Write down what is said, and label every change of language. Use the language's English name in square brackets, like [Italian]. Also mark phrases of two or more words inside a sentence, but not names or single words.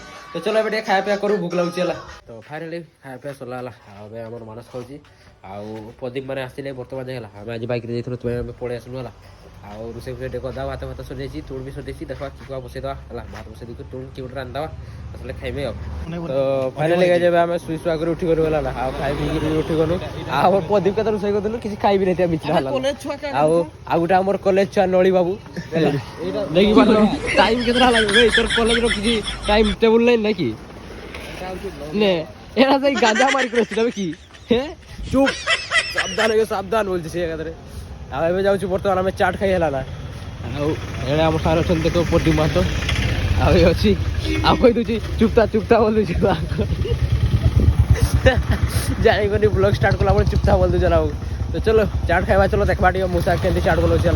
[Odia] ତ ଚलो ଏବେ ଟିକେ ଖାଇବା ପିଇବା କରୁ ଭୋକ ଲାଗୁଛି ହେଲା। ତ ଫାଇନାଲି ଖାଇବା ପିଇବା ସରିଲା ହେଲା ଆଉ ଏବେ ଆମର ମାନସ ଖାଉଛି ଆଉ ପ୍ରଦୀପ ମାନେ ଆସିଲେ ବର୍ତ୍ତମାନ ହେଲା ଆମେ ଆଜି ବାଇକ୍ରେ ଯାଇଥିଲୁ ତୁମେ ଆମେ ପଳେଇ ଆସିଲୁ ହେଲା ଆଉ ରୋଷେଇ ଫୋଷେଇ ଟିକେ କରିଦେବା ଭାତ ଭାତ ସରିଯାଇଛି ତୁଣ ବି ସରିଯାଇଛି ଦେଖିବା କି କୁଆ ବସେଇଦେବା ହେଲା ଭାତ ବସେଇ ଦେଇକି ତୁଣ କି ଗୋଟେ ରାନ୍ଧିଦେବା ଆସିଲେ ଖାଇବେ ଆଉ। ତ ଫାଇନାଲି ଯେବେ ଆମେ ଶୁଇ ଶୁଆ କରି ଉଠିଗଲୁ ହେଲା ନା ଆଉ ଖାଇ ପିଇକି ଉଠିଗଲୁ ଆଉ ପ୍ରଦୀପ କେତେ ରୋଷେଇ କରିଦେଲୁ କିଛି ଖାଇବି ନାହିଁ ମିଛା ହେଲା ଆଉ ଗୋଟେ ଆମର କଲେଜ ଛୁଆ ନଳି ବାବୁ ହେଲା ଟାଇମ୍ କେତେଟା ହେଲା ତୋର କଲେଜର କିଛି ଟାଇମ୍ ଟେବୁଲ ନାହିଁ ନାକି [Bangla] নে এরা সেই গাঁজা মারি করেছিল কি হ্যাঁ চুপ সাবধান বলছি সে একাধারে [Odia] ଆଉ ଏବେ ଯାଉଛୁ ବର୍ତ୍ତମାନ ଆମେ ଚାଟ୍ ଖାଇ ହେଲା ନା ଆଉ ଏଣେ ଆମ ସାର୍ ଅଛନ୍ତି ଦେଖ ପ୍ରଦୀପ ମାହାତ ଆଉ ଏ ଅଛି ଆଉ କହିଦେଉଛି ଚୁପତା ବୋଲୁଛି ଜାଣିକରି ବ୍ଲଗ୍ ଷ୍ଟାର୍ଟ କଲା ବେଳେ ଚୁପତା ବୋଲୁଛି ଆଉ ତ ଚलो ଚାଟ୍ ଖାଇବା ଚलो ଦେଖିବା ଟିକେ ମୂଷା କେମିତି ଚାଟ୍ ବନଉଛି ହେଲା।